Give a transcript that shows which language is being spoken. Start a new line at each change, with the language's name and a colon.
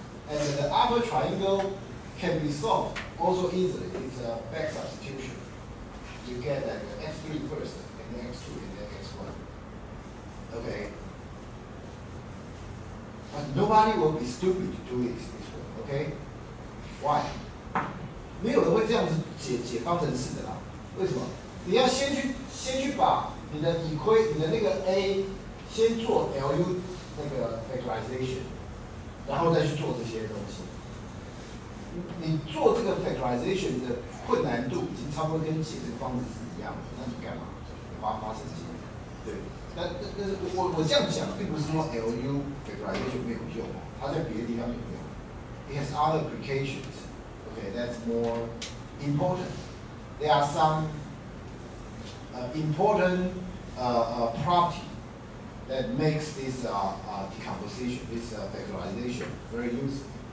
English: And then the upper triangle can be solved also easily. It's a back substitution. You get like x3 first, and then x2, and then x1. Okay? But nobody will be stupid to do this way, okay? Why?
Chinese: 没有人会这样子解方程式的啦。为什么？你要先去把你的那个 A 先做 LU 那个 factorization， 然后再去做这些东西。你做这个 factorization 的困难度已经差不多跟解这个方程式一样了，那你干嘛？花时间？对。但是我这样讲，并不是说 LU factorization 没有用，它在别的地方有用。
English: It has other applications. Okay, that's more important. There are some important property that makes this decomposition, this factorization very useful.